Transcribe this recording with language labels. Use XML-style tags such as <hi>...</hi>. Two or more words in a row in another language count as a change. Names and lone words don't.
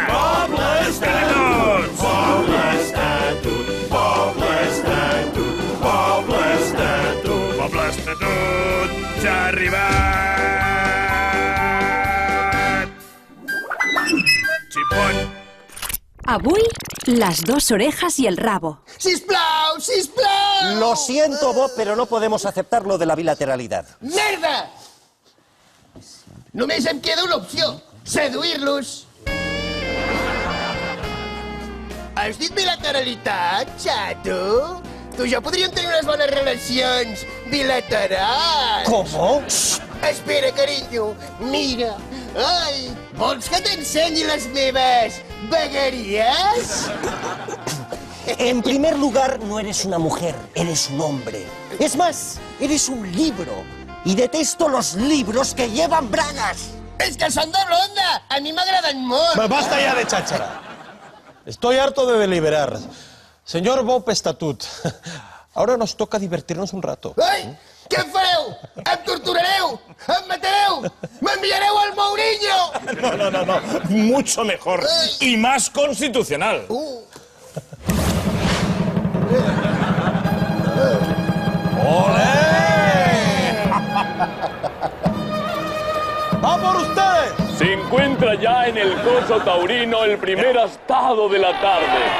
<ca>Poble Estatut! Poble Estatut! Poble Estatut! Poble Estatut! Poble Estatut ja ha arribat! Xipot! Avui,</ca> <es>las dos orejas y el rabo.</es> <ca>¡Sisplau, sisplau!</ca> <es>Lo siento, Bob, pero no podemos aceptar lo de la bilateralidad.</es> <ca>Merda! Només em queda una opció. Seduir-los. Has dit bilateralitat, xato? Tu i jo podríem tenir unes bones relacions bilaterals.</ca> <es>¿Cómo?</es> <ca>Espera, carinyo. Mira. Ai, vols que t'ensenyi les meves vegueries?</ca> <es>En primer lugar, no eres una mujer, eres un hombre. Es más, eres un libro. Y detesto los libros que llevan bragas.</es> <ca>És que són de blonda. A mi m'agraden molt.</ca> <es>Basta ya de cháchara. Estoy harto de deliberar. Señor Bob Estatut, ahora nos toca divertirnos un rato.</es> <ca>Ai, què fareu? Em torturareu? Em matareu? M'enviareu al Mourinho?</ca> <es>No. Mucho mejor. Y más constitucional. ¡Va por ustedes! Se encuentra ya en el coso taurino el primer astado de la tarde.</es>